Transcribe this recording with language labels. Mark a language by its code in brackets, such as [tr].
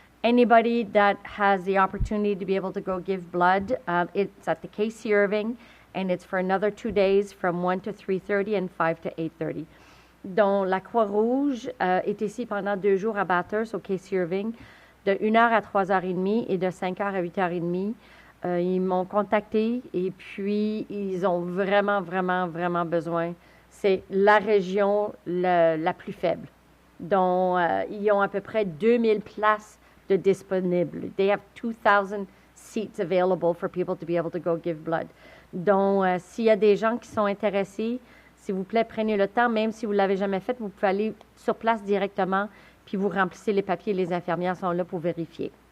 [en] Anybody that has the opportunity to be able to go give blood, it's at the Case Irving, and it's for another 2 days from 1 to 3:30 and 5 to 8:30. [fr] Donc, la Croix-Rouge est ici pendant 2 jours à Bathurst, au Case Irving, de 1h à 3h30 et de 5h à 8h30. Ils m'ont contacté et puis ils ont vraiment besoin. C'est la région la plus faible. Donc, ils ont à peu près 2000 places de disponibles. [en] They have 2,000 seats available for people to be able to go give blood. [fr] Donc, s'il y a des gens qui sont intéressés, s'il vous plaît, prenez le temps, même si vous ne l'avez jamais fait, vous pouvez aller sur place directement, puis vous remplissez les papiers, les infirmières sont là pour vérifier.